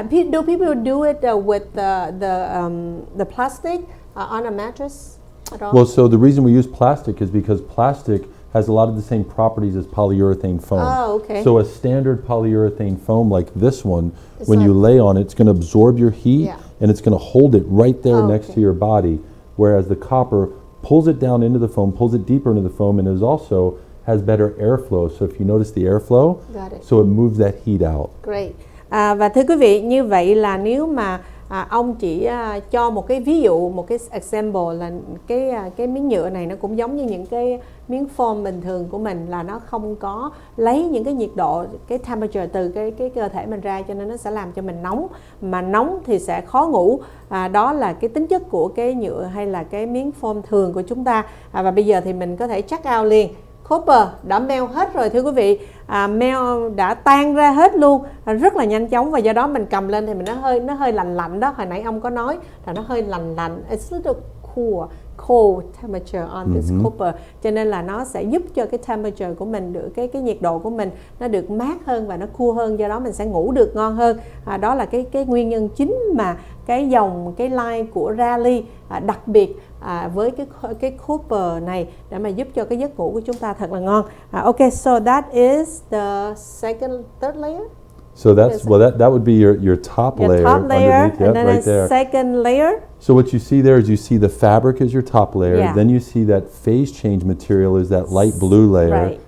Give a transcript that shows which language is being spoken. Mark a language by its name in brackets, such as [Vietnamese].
[English] Do people do it with the plastic on a mattress at all? Well, so the reason we use plastic is because plastic has a lot of the same properties as polyurethane foam. Oh, okay. So a standard polyurethane foam like this one, It's when you lay on it, it's going to absorb your heat, Yeah. and it's going to hold it right there next Okay. to your body. Whereas the copper pulls it down into the foam, pulls it deeper into the foam, and has better airflow. So if you notice the airflow, Got it. so it moves that heat out. Great. [Vietnamese] Và thưa quý vị, như vậy là nếu mà ông chỉ cho một cái ví dụ, một cái example là cái miếng nhựa này nó cũng giống như những cái miếng foam bình thường của mình, là nó không có lấy những cái nhiệt độ, cái temperature từ cái cơ thể mình ra, cho nên nó sẽ làm cho mình nóng, mà nóng thì sẽ khó ngủ. Đó là cái tính chất của cái nhựa hay là cái miếng foam thường của chúng ta. Và bây giờ thì mình có thể check out liền. Copper đã melt hết rồi thưa quý vị, melt đã tan ra hết luôn, rất là nhanh chóng, và do đó mình cầm lên thì nó hơi lạnh đó. Hồi nãy ông có nói là nó hơi lạnh. [English] It's a little cold temperature on this copper, [Vietnamese] cho nên là nó sẽ giúp cho cái temperature của mình được cái nhiệt độ của mình nó được mát hơn và nó cool hơn, do đó mình sẽ ngủ được ngon hơn. Đó là cái nguyên nhân chính mà cái line của Rally đặc biệt với cái copper này để mà giúp cho cái giấc ngủ của chúng ta thật là ngon. [English] Okay, so that is the third layer. So that would be your top layer underneath, and then right there. Second layer. So what you see there is you see the fabric is your top layer, Yeah. then you see that phase change material is that light blue layer, Right.